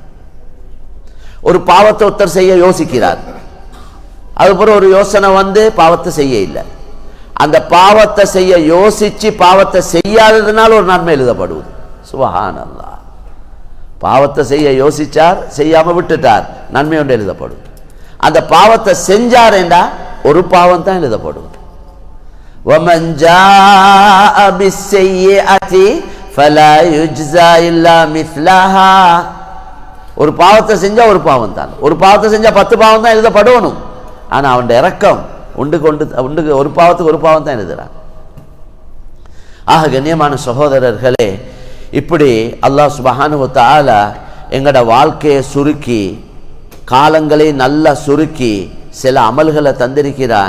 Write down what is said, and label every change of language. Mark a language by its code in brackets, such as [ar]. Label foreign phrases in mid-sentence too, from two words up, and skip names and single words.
[ta] ஒரு பாவத்தை ஒருத்தர் செய்ய யோசிக்கிறார், அதுபோல ஒரு யோசனை வந்து பாவத்தை செய்ய இல்லை. அந்த பாவத்தை செய்ய யோசிச்சு பாவத்தை செய்யாததுனால ஒரு நன்மை எழுதப்படுவது. [ar] سبحان الله. [ta] பாவத்தை செய்ய யோசிச்சார், செய்யாம விட்டுட்டார், நன்மை ஒன்று எழுதப்படும். அந்த பாவத்தை செஞ்சார் என்றா ஒரு பாவம் தான் எழுதப்படும். [ar] وَمَنْ جَاءَ بِالسَّيِّئَةِ فَلَا يُجْزَى إِلَّا مِثْلَهَا. [ta] ஒரு பாவத்தை செஞ்சா ஒரு பாவம் தான், ஒரு பாவத்தை செஞ்சா 10 பாவம் தான் எழுதப்படணும். ஆனா அவன் இரக்கம் உண்டுக்கு ஒரு பாவத்துக்கு ஒரு பாவம் தான் எழுதுறான். ஆக கண்ணியமான சகோதரர்களே, இப்படி அல்லாஹ் [ar] سبحانه وتعالى [ta] எங்கட வாழ்க்கையை சுருக்கி, காலங்களை நல்லா சுருக்கி சில அமல்களை தந்திருக்கிறான்.